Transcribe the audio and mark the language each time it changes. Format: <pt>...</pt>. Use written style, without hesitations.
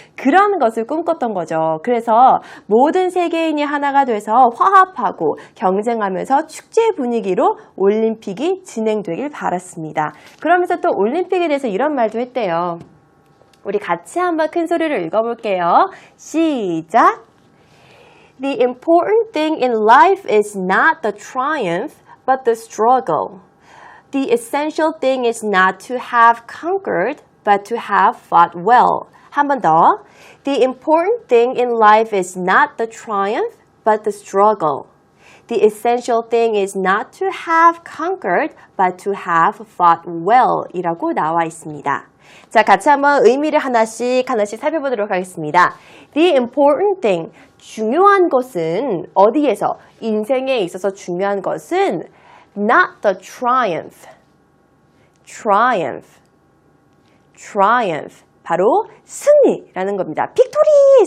<ko>그런 것을 꿈꿨던 거죠. 그래서 모든 세계인이 하나가 돼서 화합하고 경쟁하면서 축제 분위기로 올림픽이 진행되길 바랐습니다. 그러면서 또 올림픽에 대해서 이런 말도 했대요. 우리 같이 한번 큰 소리를 읽어볼게요. 시작!</ko> <en>The important thing in life is not the triumph, but the struggle. The essential thing is not to have conquered, but to have fought well.</en> <ko>한 번 더.</ko> <en>The important thing in life is not the triumph, but the struggle. The essential thing is not to have conquered, but to have fought well</en> <ko>이라고 나와 있습니다. 자, 같이 한번 의미를 하나씩 살펴보도록 하겠습니다.</ko> <en>The important thing,</en> <ko>중요한 것은 어디에서? 인생에 있어서 중요한 것은</ko> <en>not the triumph.</en> <ko>triumph. 바로 승리라는 겁니다. 빅토리!</ko>